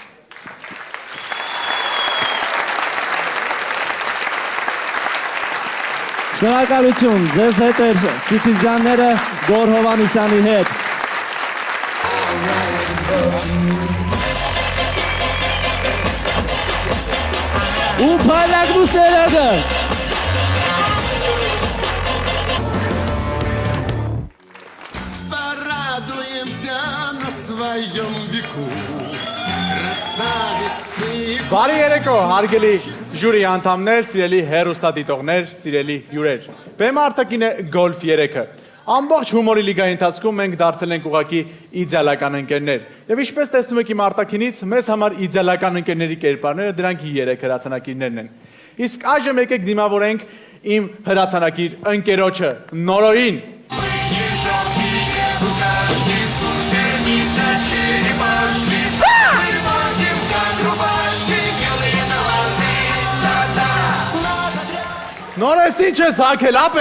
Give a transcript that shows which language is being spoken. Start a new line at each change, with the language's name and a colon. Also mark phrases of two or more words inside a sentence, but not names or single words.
Armenian: Շնորհակալություն, ձեզ հետ էր Սիթիզյանները Գոր Հովհաննիսյանի հետ։ Ու փայլակն ու սերեդը։
Russian: Порадуемся на своем веку. Красавицы.
Armenian: Բարի երեկո, հարգելի ժյուրի անդամներ, սիրելի հեռուստադիտողներ, սիրելի հյուրեր։ Բեմ արտաքին է Գոլֆ 3-ը։ Ամբողջ հումորի լիգայի ընթացքում մենք դարձել ենք ուղղակի իդեալական ընկերներ։ Եվ ինչպես տեսնում եք իմ արտաքինից, մեզ համար իդեալական ընկերների կերպարները դրանք 3 հրացանակիրներն են։ Իսկ այժմ եկեք դիմավորենք իմ հրացանակիր ընկերոջը Նորոյին։ Նորես ինչ ես հակել, ապեր։